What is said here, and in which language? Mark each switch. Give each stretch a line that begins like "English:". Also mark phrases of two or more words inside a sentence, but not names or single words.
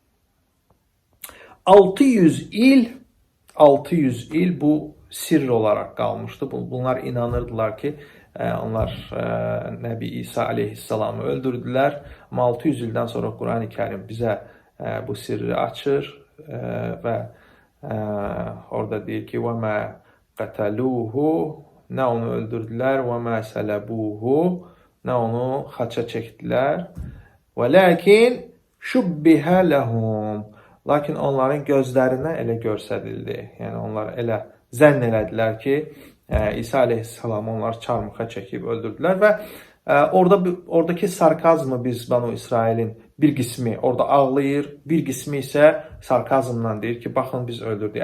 Azerbaijani: 600 il bu sirr olaraq qalmışdı. Bunlar inanırdılar ki, onlar Nəbi İsa əleyhissalamı öldürdülər. Amma 600 ildən sonra Quran-ı Kərim bizə bu sirri açır və orada deyir ki,
Arabic: وَمَا قَتَلُوهُ
Azerbaijani: nə onu öldürdülər,
Arabic: وَمَا سَلَبُوهُ
Azerbaijani: nə onu xaça çəkdilər.
Arabic: وَلَكِنْ شُبِّهَ لَهُمْ
Azerbaijani: Lakin onların gözlərinə elə görsədildi. Yəni, onlar elə zənn elədilər ki, İsa əleyhissalamı onlar çarmıxa çəkib öldürdülər və oradakı sarkazmı biz Bənu İsrailin bir qismi orada ağlayır, bir qismi isə sarkazmla deyir ki, baxın biz öldürdük.